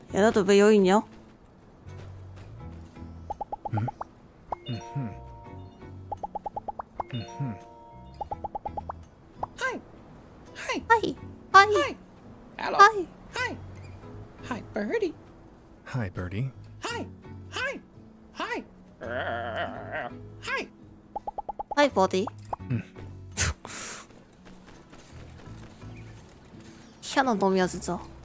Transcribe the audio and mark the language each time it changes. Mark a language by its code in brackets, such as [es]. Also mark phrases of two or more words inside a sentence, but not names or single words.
[ko] 얘네들 왜 여기 있냐? [en] Hi. Hi. Hi. Hi. Hi. Hello. Hi. Hi. Hi, Birdie. Hi, Birdie. Hi. Hi. Hi. Hi. [ko] 하이, 버디. 희한한 놈이야, 진짜.